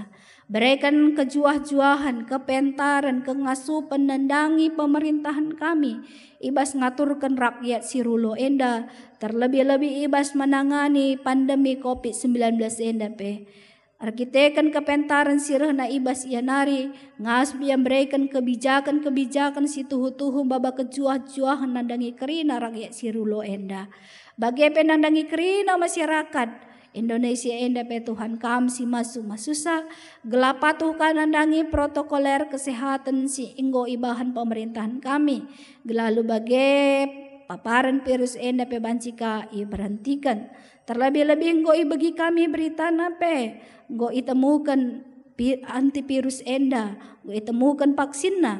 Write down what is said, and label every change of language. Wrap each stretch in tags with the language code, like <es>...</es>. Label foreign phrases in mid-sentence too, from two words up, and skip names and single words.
<btx>Berikan kejuah-juahan, kepentaran, kengasupan nandangi pemerintahan kami. Ibas ngaturkan rakyat sirulo enda, terlebih-lebih ibas menangani pandemi COVID-19 enda pe. Arkitekan kepentaran sirahna ibas ianari, ngasp yang berikan kebijakan-kebijakan si tuhu-tuhu baba kejuah-juahan nandangi kerina rakyat sirulo enda. Bagi penandangi kerina masyarakat, Indonesia enda pe Tuhan kam si masu masusa gelap patuhkan nandangi</btx> <id>protokoler kesehatan</id> <btx>si inggo ibahan pemerintahan kami gelalu bagai paparan virus enda pe bancika i berhentikan terlebih-lebih nggo i bagi kami berita nape nggo itemukan antivirus enda nggo itemukan vaksinna.</btx>